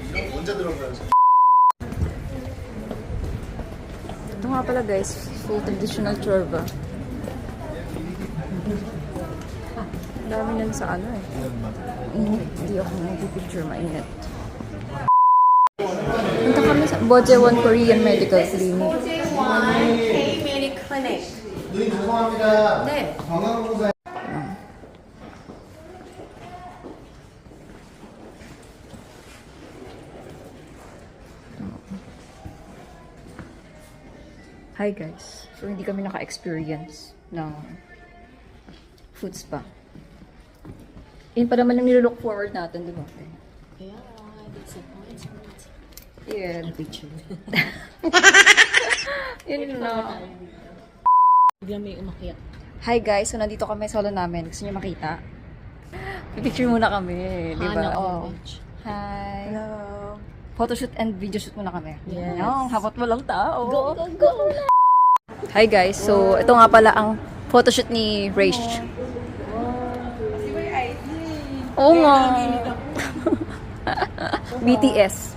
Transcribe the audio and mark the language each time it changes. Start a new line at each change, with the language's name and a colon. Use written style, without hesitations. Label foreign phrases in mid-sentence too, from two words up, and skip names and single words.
Filipino: Ito nga pala guys,
English: full traditional chorba.
Filipino: Dami nun sa ano eh. Hindi ako nagpipicture, mainit. Punta kami sa Bojeon Korean Medical Clinic. Bojeon K-Medic Clinic.
Korean: 누님 죄송합니다. 네. 건강검사.
English: Hi guys.
Filipino: So hindi kami naka-experience ng
English: food spa.
Filipino: Yun pa naman ang nilook forward natin, di ba?
English: Yeah.
Filipino: Yun na. Biglang may umakyat.
English: Hi guys,
Filipino: so nandito kami solo namin. Gusto niyo makita? Picture muna kami, di ba? Oh.
English: Hi. Hello. Photoshoot and video shoot
Filipino: muna kami. Yes. Yung habot mo lang tao.
English: Go, go, go. Hi guys,
Filipino: so ito nga pala ang photoshoot ni Raish. Oo nga. BTS.